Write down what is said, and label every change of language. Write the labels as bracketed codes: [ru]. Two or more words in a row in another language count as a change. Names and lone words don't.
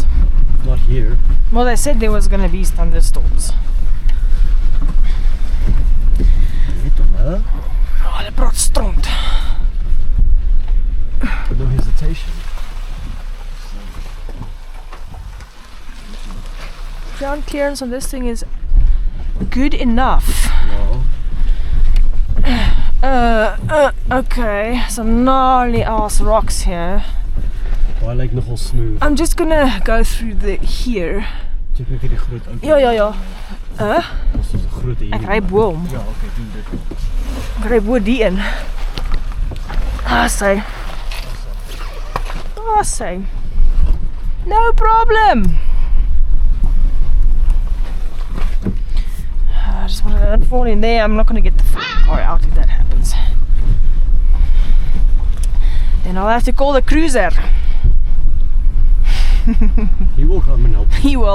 [en] Not here. Well, they said there was gonna be thunderstorms. [af] Weet hom, hè? Oh, hulle praat stront. [en] But no hesitation. Ground clearance on this thing is good enough. [af] Ja. [en] Okay, some gnarly ass rocks here. [af] Baie lyk nogal smooth. [en] I'm just gonna go through here. [af] Check net hierdie groot ou. Ja. Ons is 'n groot hier. Ek ry bo hom. Ja, okay, doen dit. Ek ry bo die in. Sy. Sy. [en] No problem. I just want to fall in there. I'm not gonna get the car out if that happens. Then I'll have to call the cruiser. He will come and help.